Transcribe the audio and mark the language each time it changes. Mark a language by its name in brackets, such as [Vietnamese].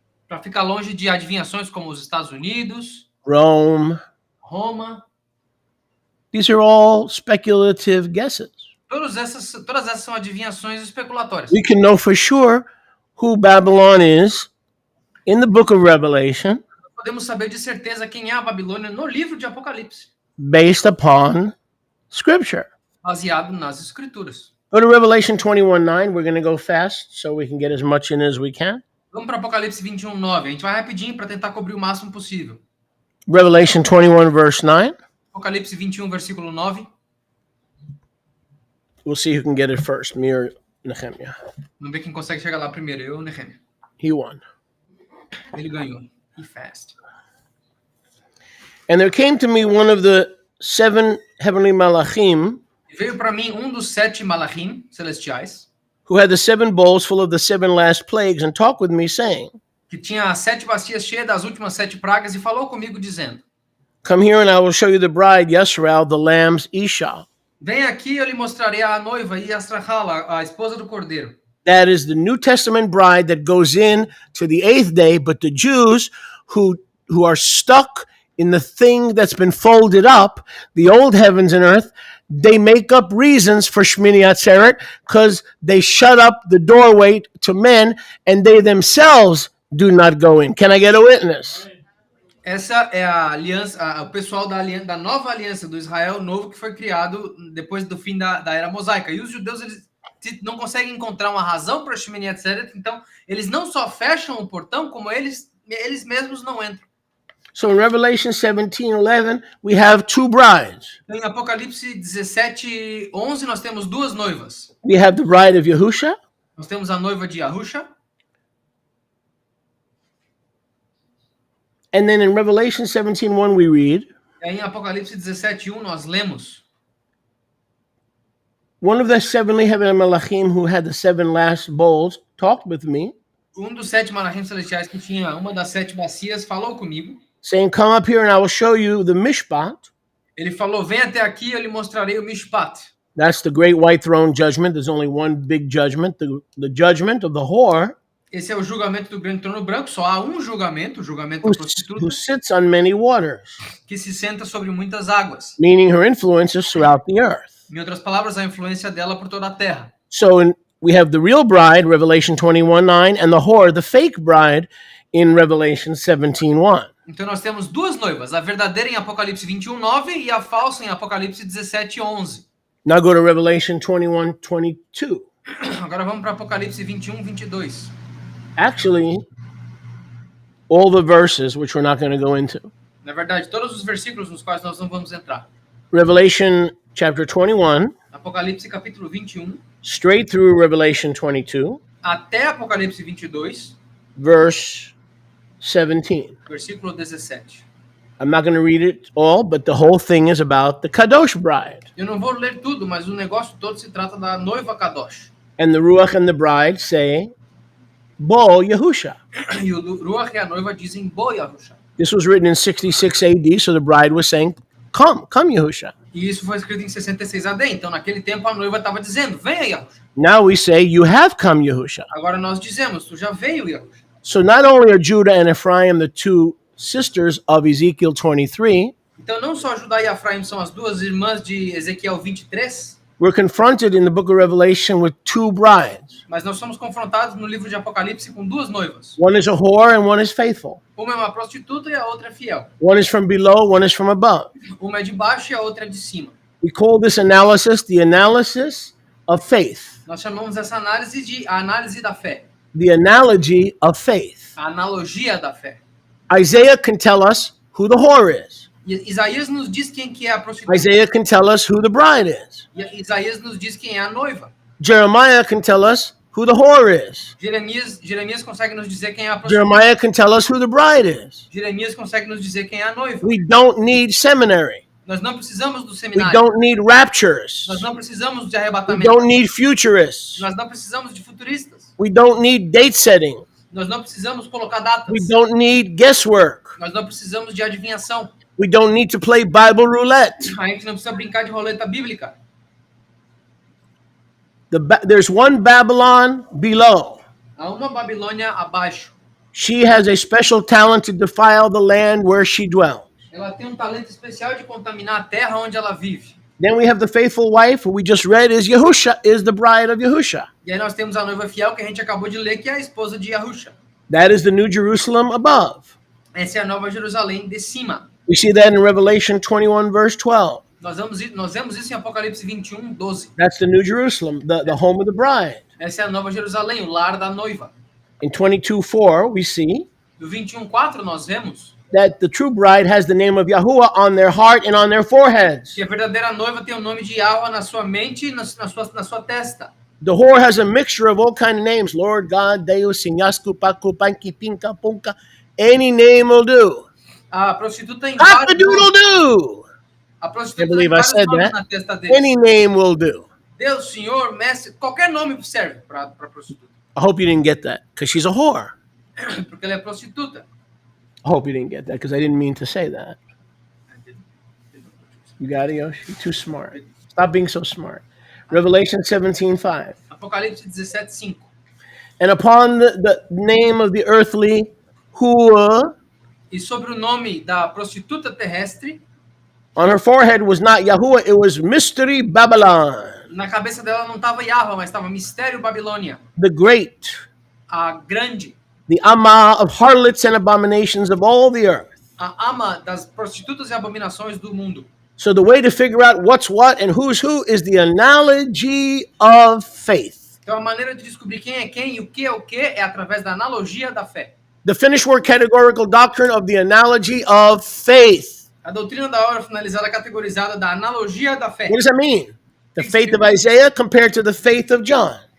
[Portuguese] para ficar longe de adivinhações como os Estados Unidos, [English] Rome. [Portuguese] Roma, [English] These are all speculative guesses. [Portuguese] todas essas são adivinhações especulatórias. [English] We can know for sure who Babylon is in the book of Revelation [Portuguese] Podemos saber de certeza quem é a Babilônia no livro de Apocalipse, [English] based upon Scripture. [Portuguese] baseado nas Escrituras. [English] Go to Revelation 21:9. We're going to go fast so we can get as much in as we can. [Portuguese] Vamos para Apocalipse 21:9. A gente vai rapidinho para tentar cobrir o máximo possível. [English] Revelation 21, verse 9. [Portuguese] Apocalipse 21, versículo 9. [English] We'll see who can get it first, me or Nehemiah. [Portuguese] Vamos ver quem consegue chegar lá primeiro, eu ou Nehemia. [English] He won. [Portuguese] Ele ganhou. [English] He fast. And there came to me one of the 7 heavenly malachim, [Portuguese] E veio para mim dos 7 malachim celestiais, [English] who had the 7 bowls full of the 7 last plagues, and talked with me, saying, [Portuguese] que tinha as 7 bacias cheias das últimas 7 pragas, e falou comigo dizendo: [English] Come here and I will show you the bride, Yisrael, the lamb's Isha. [Portuguese] Vem aqui, eu lhe mostrarei a noiva Yasrahal, a esposa do cordeiro. [English] That is the New Testament bride that goes in to the 8th day, but the Jews who are stuck in the thing that's been folded up, the old heavens and earth, they make up reasons for Shmini Atzeret because they shut up the doorway to men and they themselves do not go in. Can I get a witness? [Portuguese] Essa é a aliança, o pessoal da nova aliança do Israel novo que foi criado depois do fim da era mosaica. E os judeus, eles não conseguem encontrar uma razão para Shmini Atzeret, então eles não só fecham o portão, como eles mesmos não entram. [English] So in Revelation 17:11, we have 2 brides. [Portuguese] Em Apocalipse 17:11, nós temos 2 noivas. [English] We have the bride of Yahusha. [Portuguese] Nós temos a noiva de Yahusha. [English] And then in Revelation 17:1 we read, [Portuguese] E aí em Apocalipse 17:1 nós lemos: [English] One of the seven Lehavim Malachim who had the seven last bowls talked with me, [Portuguese] Dos 7 malachim celestiais que tinha uma das 7 bacias falou comigo. [English] saying, "Come up here and I will show you the mishpat." [Portuguese] Ele falou, vem até aqui, eu lhe mostrarei o mishpat. [English] That's the great white throne judgment. There's only one big judgment, the judgment of the whore [Portuguese] Esse é o julgamento do grande trono branco. Só há um julgamento, o julgamento da prostituta, [English] who sits on many waters, [Portuguese] que se senta sobre muitas águas. [English] meaning her influence is throughout the earth. [Portuguese] Em outras palavras, a influência dela por toda a terra. [English] So we have the real bride, Revelation 21:9, and the whore, the fake bride, in Revelation 17:1. [Portuguese] Então nós temos duas noivas, a verdadeira em Apocalipse 21:9 e a falsa em Apocalipse 17:11. [English] Now go to Revelation 21:22. [Portuguese] Agora vamos para Apocalipse 21:22. [English] Actually, all the verses, which we're not going to go into. [Portuguese] Na verdade, todos os versículos nos quais nós não vamos entrar. [English] Revelation chapter 21, [Portuguese] Apocalipse capítulo 21, [English] straight through Revelation 22, [Portuguese] até Apocalipse 22, [English] verse 17. [Portuguese] versículo 17. [English] I'm not going to read it all, but the whole thing is about the Kadosh bride. [Portuguese] Eu não vou ler tudo, mas o negócio todo se trata da noiva Kadosh. [English] And the Ruach and the bride say, Bo Yahusha. [Portuguese] E o Ruach e a noiva dizem Bo Yahusha. [English] This was written in 66 AD, so the bride was saying, come Yahusha. [Portuguese] E isso foi escrito em 66 AD. Então, naquele tempo, a noiva estava dizendo, venha Yahusha. [English] Now we say, you have come Yahusha. [Portuguese] Agora nós dizemos, tu já veio Yahusha. [English] So not only are Judah and Ephraim the two sisters of Ezekiel 23, [Portuguese] Então, não só Judá e Efraim são as duas irmãs de Ezequiel 23, [English] we're confronted in the book of Revelation with two brides. [Portuguese] mas nós somos confrontados no livro de Apocalipse com duas noivas. [English] One is a whore and one is faithful. [Portuguese] Uma é uma prostituta e a outra é fiel. [English] One is from below, one is from above. [Portuguese] Uma é de baixo e a outra é de cima. [English] We call this analysis the analysis of faith, [Portuguese] Nós chamamos essa análise de a análise da fé, [English] the analogy of faith. [Portuguese] a analogia da fé. [English] Isaiah can tell us who the whore is. [Portuguese] E Isaías nos diz quem que é a prostituta. [English] Isaiah can tell us who the bride is. [Portuguese] E Isaías nos diz quem é a noiva. [English] Jeremiah can tell us who the whore is. [Portuguese] Jeremias consegue nos dizer quem é a prostituta. [English] Jeremiah can tell us who the bride is. [Portuguese] Jeremias consegue nos dizer quem é a noiva. [English] We don't need seminary. [Portuguese] Nós não precisamos do [English] We [Portuguese] seminário. [English] don't need raptures. [Portuguese] Nós não precisamos de [English] We [Portuguese] arrebatamento. [English] don't need futurists. [Portuguese] Nós não precisamos de futuristas. [English] We don't need date setting. [Portuguese] Nós não precisamos colocar datas. [English] We don't need guesswork. [Portuguese] Nós não precisamos de adivinhação. [English] We don't need to play Bible roulette. [Portuguese] A gente não precisa brincar de roleta bíblica. [English] There's one Babylon below. [Portuguese] Há uma Babilônia abaixo. [English] She has a special talent to defile the land where she dwells. [Portuguese] Ela tem um talento especial de contaminar a terra onde ela vive. [English] Then we have the faithful wife, who we just read is Yahusha, is the bride of Yahusha. [Portuguese] E aí nós temos a noiva fiel que a gente acabou de ler, que é a esposa de Yahusha. [English] That is the New Jerusalem above. [Portuguese] Essa é a Nova Jerusalém de cima. [English] We see that in Revelation 21, verse 12. [Portuguese] Nós vemos isso em Apocalipse 21, 12. [English] That's the New Jerusalem, the home of the bride. [Portuguese] Essa é a Nova Jerusalém, o lar da noiva. [English] In 22:4, we see [Portuguese] No 21:4 nós vemos [English] that the true bride has the name of Yahuwah on their heart and on their foreheads. [Portuguese] que a verdadeira noiva tem o nome de Yahweh na sua mente e na sua testa. [English] The whore has a mixture of all kind of names. Lord God, Deus, Sinyasku, Paku, Panki, Pinka, Punka. Any name will do. [Portuguese] A prostituta tem vários [English] Cock-a-doodle-doo. [Portuguese] A [English] Can't [Portuguese] prostituta tem [English] believe I [Portuguese] vários [English] said [Portuguese] nomes [English] that. [Portuguese] na testa dele. [English] Any name will do. [Portuguese] Deus, Senhor, Mestre, qualquer nome serve para prostituta. [English] I hope you didn't get that, because she's a whore. [Portuguese] Porque ela é prostituta. [English] I hope you didn't get that, because I didn't mean to say that. You got it, Yoshi? You're too smart. Stop being so smart. Revelation 17:5. [Portuguese] Apocalipse 17:5. [English] And upon the name of the earthly whore, [Portuguese] E sobre o nome da prostituta terrestre, [English] on her forehead was not Yahuwah, it was Mystery Babylon, [Portuguese] na cabeça dela não estava Yahweh, mas estava Mistério Babilônia, [English] the great, [Portuguese] a grande, [English] the Amma of harlots and abominations of all the earth. [Portuguese] a ama das prostitutas e abominações do mundo. [English] So the way to figure out what's what and who's who is the analogy of faith. [Portuguese] Então a maneira de descobrir quem é quem e o que é através da analogia da fé. [English] The finished word categorical doctrine of the analogy of faith. [Portuguese] A doutrina da obra finalizada categorizada da analogia da fé. [English] What does that mean? The faith of Isaiah compared to the faith of John.